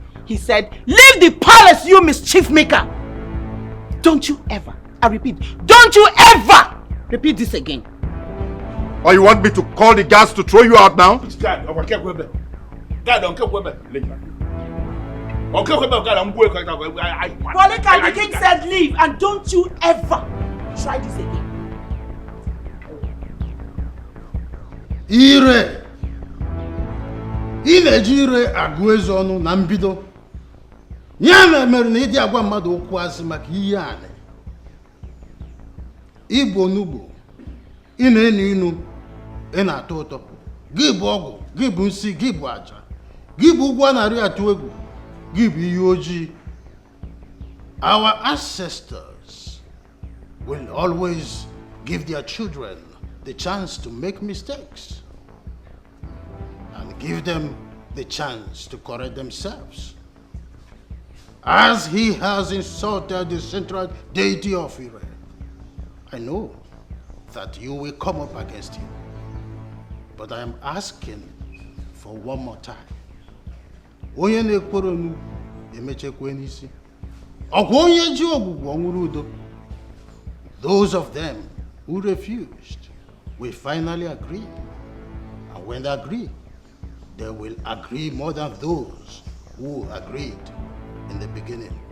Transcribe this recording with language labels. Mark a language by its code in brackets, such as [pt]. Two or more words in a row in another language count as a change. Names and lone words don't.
[en] He said, leave the palace, you mischief maker. Don't you ever, I repeat, don't you ever repeat this again. Or you want me to call the guards to throw you out now? Polycap, the king said leave, and don't you ever try this again. Ire! [ig] Ị na-eji ire agụ eze ọnụ na mbido. Ya mere na ịdị agwa mmadụ okwu asị maka ihe anị. Igbo onugbo, ị na-enu inu, ị na-atọ ụtọ. Gị bụ ọgwụ, gị bụ nsị, gị bụ aja. Gị bụ ụgwọ narị atụ egwu, gị bụ ihe ojii. [en] Our ancestors will always give their children the chance to make mistakes and give them the chance to correct themselves. as he has insulted the central deity of Ire. I know that you will come up against him, but I am asking for one more time. [ig] Onye na-ekporo nu emechekwe n'isi. Ọkwa onye ji ogbugbo ọnwụrụ udo. [en] Those of them who refused will finally agree. And when they agree, they will agree more than those who agreed in the beginning.